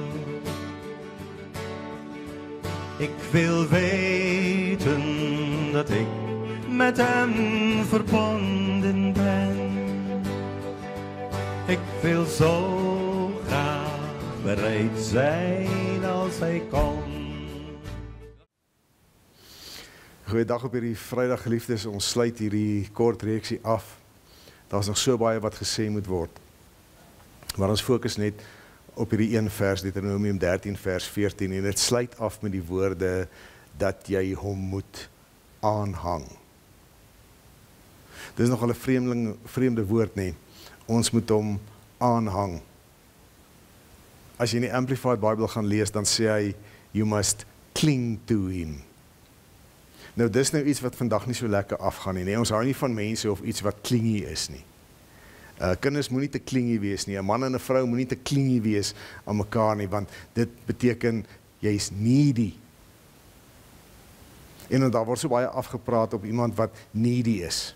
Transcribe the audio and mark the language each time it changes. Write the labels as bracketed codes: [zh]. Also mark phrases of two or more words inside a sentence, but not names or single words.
[nl] Ik wil weten dat ik met hem verbonden ben. Ik wil zo graag bereid zijn als hij komt. [af] Goeiedag op hierdie Vrydag geliefdes, ons sluit hierdie kort reeksie af. Daar is nog so baie wat gesê moet word. Maar ons fokus net op hierdie een vers, Deuteronomium 13 vers 14, en het sluit af met die woorde, dat jy hom moet aanhang. Dit is nogal 'n vreemde woord, nee. Ons moet hom aanhang. As jy in die Amplified Bible gaan lees, dan sê hy, [en] you must cling to him. [af] Nou, dis nou iets wat vandag nie so lekker afgaan nie. Ons hou nie van mense of iets wat klingie is nie. Kinders moet nie te klingie wees nie. 'n Man en 'n vrou moet nie te klingie wees aan mekaar nie, want dit beteken jy's needy. En daar word so baie afgepraat op iemand wat needy is.